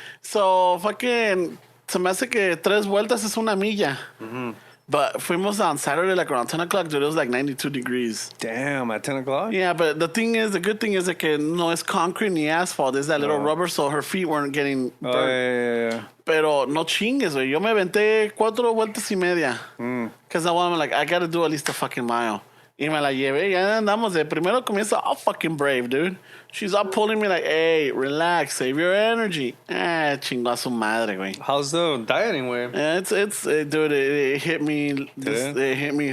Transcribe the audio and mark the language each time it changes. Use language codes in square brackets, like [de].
[en] So fucking [es] se me hace que 3 vueltas es una milla. [en] But fuimos on Saturday like around 10 o'clock, dude. It was like 92 degrees. Damn, at 10 o'clock? Yeah, but the good thing is that [es] no es [en] concrete ni asphalt. It's that little rubber, so her feet weren't getting burnt. Oh, yeah. [es] Pero no chingues, güey. Yo me aventé 4 vueltas y media. [en] Because I'm like, I gotta do at least a fucking mile. [es] Y me la llevé. Ya andamos de primero comienza [en] all fucking brave, dude. She's all pulling me like, hey, relax, save your energy. [es] Chingó a su madre, güey. [en] How's the dieting, way? Yeah, dude, it hit me. It hit me.